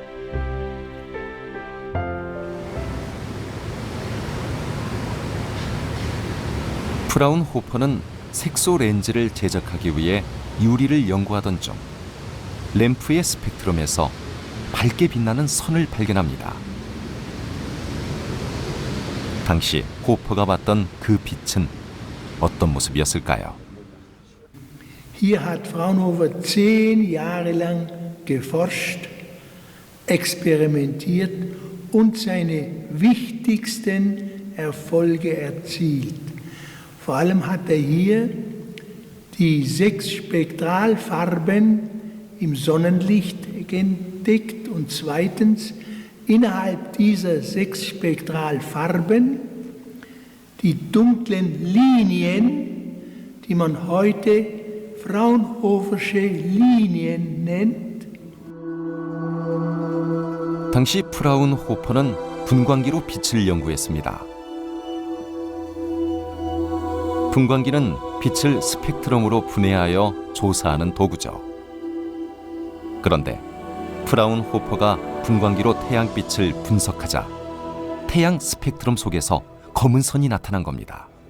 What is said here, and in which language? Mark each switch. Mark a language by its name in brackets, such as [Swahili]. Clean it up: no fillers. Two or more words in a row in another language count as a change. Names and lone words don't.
[Korean] 프라운호퍼는 색소 렌즈를 제작하기 위해 유리를 연구하던 중 램프의 스펙트럼에서 밝게 빛나는 선을 발견합니다. 당시 호퍼가 봤던 그 빛은 어떤 모습이었을까요? [German] Hier hat Fraunhofer 10 Jahre lang geforscht, experimentiert und seine wichtigsten Erfolge erzielt. Vor allem hat hier die 6 Spektralfarben im Sonnenlicht entdeckt und zweitens innerhalb dieser 6 Spektralfarben die dunklen Linien, die man heute Fraunhofersche Linien nennt. [Korean] 당시 프라운호퍼는 분광기로 빛을 연구했습니다. 분광기는 빛을 스펙트럼으로 분해하여 조사하는 도구죠. 그런데 프라운호퍼가 분광기로 태양빛을 분석하자 태양 스펙트럼 속에서 검은 선이 나타난 겁니다.